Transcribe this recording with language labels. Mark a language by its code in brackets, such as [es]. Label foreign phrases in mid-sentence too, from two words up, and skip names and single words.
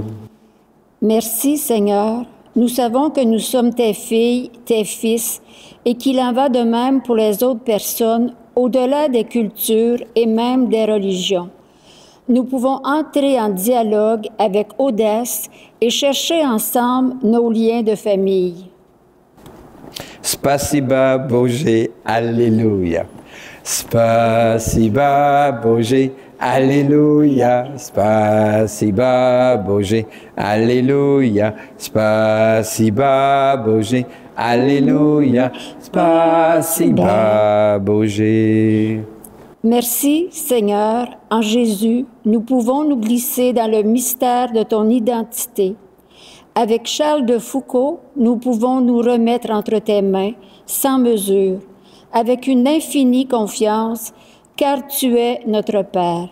[fr] Merci Seigneur, nous savons que nous sommes tes filles, tes fils, et qu'il en va de même pour les autres personnes au-delà des cultures et même des religions. Nous pouvons entrer en dialogue avec audace et chercher ensemble nos liens de famille. [ru] Спасибо Боже, Аллилуйя. Спасибо Боже, Аллилуйя. Спасибо Боже, Аллилуйя. Спасибо Боже, Аллилуйя. Спасибо Боже. [fr] Merci, Seigneur, en Jésus, nous pouvons nous glisser dans le mystère de ton identité. Avec Charles de Foucault, nous pouvons nous remettre entre tes mains, sans mesure, avec une infinie confiance, car tu es notre Père.